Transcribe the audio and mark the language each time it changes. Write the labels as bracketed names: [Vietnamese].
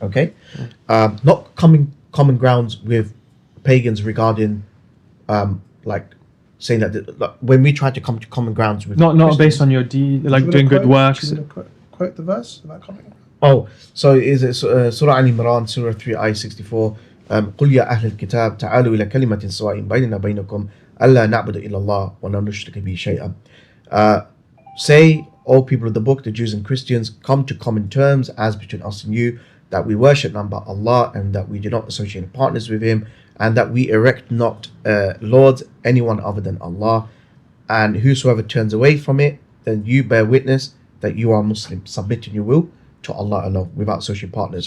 [English] Okay, not common grounds with pagans regarding like saying that when we try to come to common grounds with Not based on your deed, like doing good works. Quote the verse about coming. Oh, so is it Surah Al-Imran, Surah 3, Ayah 64? [Arabic] قل يا أهل الكتاب تعالوا إلى كلمة سواء بيننا وبينكم ألا نعبد إلا الله ولا نشرك به شيئا. [English] Say, all people of the book, the Jews and Christians, come to common terms as between us and you, that we worship none but Allah, and that we do not associate partners with Him, and that we erect not lords anyone other than Allah. And whosoever turns away from it, then you bear witness that you are Muslim, submitting your will to Allah alone, without associating partners.